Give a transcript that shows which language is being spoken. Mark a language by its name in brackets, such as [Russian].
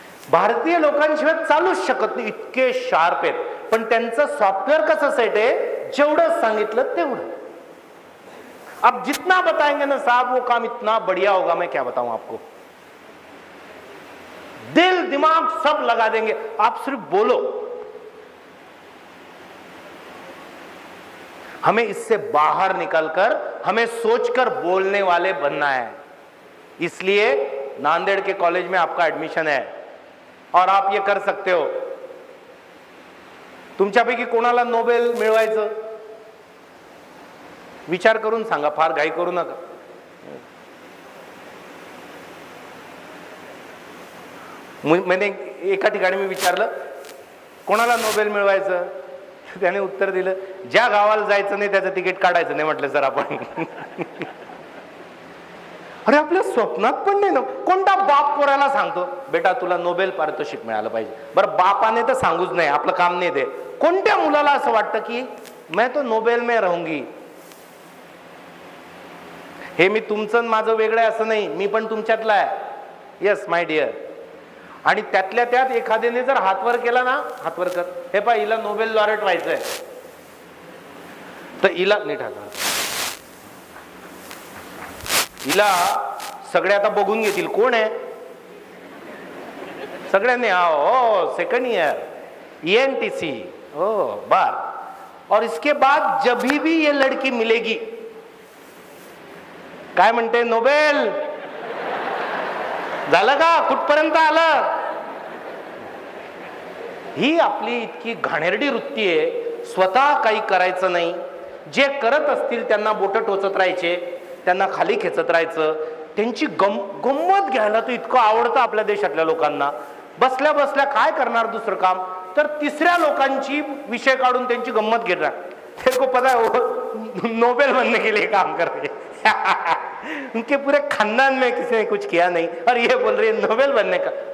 [Marathi] भारतीय लोकांशिवाय चालूच शकत नाही, इतके शार्प आहेत. पण त्यांचं सॉफ्टवेअर कसं सेट आहे, जेवढं सांगितलं तेवढं. [Hindi] अब जितना बताएंगे ना साहब वो काम इतना बढ़िया होगा, मैं क्या बताऊं आपको. दिल दिमाग सब लगा देंगे, आप सिर्फ बोलो. हमें इससे बाहर निकलकर हमें सोचकर बोलने वाले बनना है. इसलिए नांदेड़ के कॉलेज में आपका एडमिशन है और आप ये कर सकते हो. [Marathi] तुमच्यापैकी कोणाला नोबेल मिळवायचं? विचार करून सांगा, फार घाई करू नका. मैंने एका ठिकाणी मी विचारलं कोणाला नोबेल मिळवायचं, त्याने उत्तर दिलं ज्या गावाला जायचं नाही त्याचं तिकीट काढायचं नाही. म्हटलं सर आपण अरे आपल्या स्वप्नात पण नाही ना. कोणता बाप पोराला सांगतो बेटा तुला नोबेल पारितोषिक मिळालं पाहिजे? बरं बापाने तर सांगूच नाही, आपलं काम नाही ते. कोणत्या मुलाला असं वाटतं की [Hindi] मैं तो नोबेल में रहूंगी? [Marathi] हे मी तुमचं माझं वेगळं असं नाही, मी पण तुमच्यातला आहे. [English] Yes my dear. [Marathi] आणि त्यातल्या त्यात एखाद्याने जर हातवर केला ना, हातवर कर, हे पहा हिला नोबेल लॉरेट व्हायचंय, तर हिला नीट हात, हिला सगळे आता बघून घेतील कोण आहे. सगळ्यांनी हो सेकंड ईयर ENTC हो बार. [Hindi] और इसके बाद जब भी ये लड़की मिलेगी [Marathi] काय म्हणते, नोबेल झालं का, कुठपर्यंत आलं? ही आपली इतकी घाणेरडी वृत्ती आहे. स्वतः काही करायचं नाही, जे करत असतील त्यांना बोट टोचत राहायचे, त्यांना खाली खेचत राहायचं. त्यांची गंमत घ्यायला तर इतकं आवडतं आपल्या देशातल्या लोकांना. बसल्या बसल्या काय करणार दुसरं काम, तर तिसऱ्या लोकांची विषय काढून त्यांची गंमत घेणार. [Hindi] तेरे को पता है नोबेल बनने के लिए काम कर रहे उनके पूरे खानदान में किसी ने कुछ किया नहीं और ये बोल रही है नोबेल बनने का.